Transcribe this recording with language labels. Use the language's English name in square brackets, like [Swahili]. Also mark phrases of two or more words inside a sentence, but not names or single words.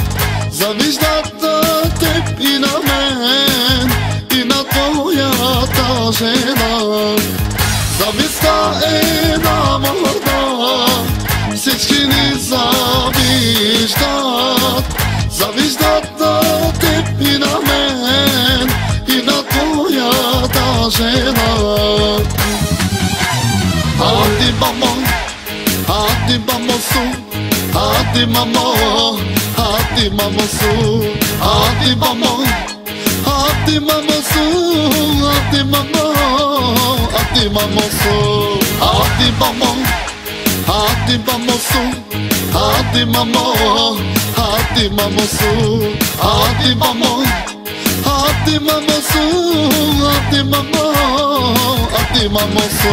[Bulgarian] Завиждат теб и на мен, и на твоята жена. Зависта е на мода, всички ни завиждат. Завиждат теб и на мен, и на твоята жена. [Turkish] Hadi mamo, hadi mamosu, hadi mamo, hadi mamosu, hadi mamo, hadi mamosu, hadi mamo, hadi mamosu, hadi mamo, hadi mamosu, hadi mamo, hadi mamosu, hadi mamo, hadi mamosu, hadi mamo, hadi mamosu.